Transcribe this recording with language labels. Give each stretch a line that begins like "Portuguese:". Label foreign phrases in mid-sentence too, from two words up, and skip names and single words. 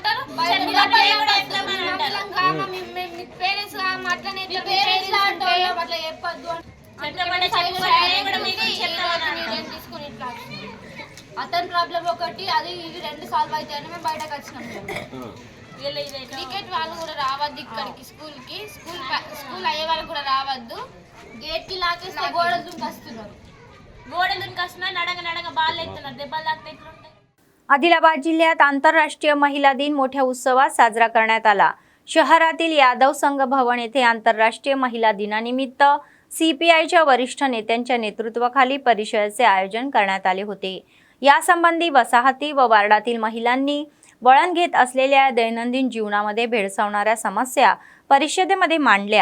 Telugu: పేరెంట్స్ అట్లనే అట్లా చెప్పొద్దు తీసుకుని ఇట్లా అతని ప్రాబ్లం ఒకటి అది ఇది 2 సాల్వ్ అవుతాయని మేము బయటకు వచ్చినాం క్రికెట్ వాళ్ళు కూడా రావద్దు ఇక్కడికి స్కూల్ అయ్యే వాళ్ళు కూడా రావద్దు గేట్ కి లాకేస్తే గోడలు దుంకొస్తున్నారు నడంగా బాల్ ఎత్తున్నారు దెబ్బలు తాకితే
Marathi: आदिलाबाद जिल्ह्यात आंतरराष्ट्रीय महिला दिन मोठ्या उत्सवात साजरा करण्यात आला। शहरातील यादव संघ भवन येथे आंतरराष्ट्रीय महिला दिनानिमित्त सीपीआयच्या वरिष्ठ नेत्यांच्या नेतृत्वाखाली परिषदेचे आयोजन करण्यात आले होते। यासंबंधी वसाहती व वार्डातील महिलांनी वळण घेत असलेल्या दैनंदिन जीवनामध्ये भेडसावणाऱ्या समस्या परिषदेमध्ये मांडल्या।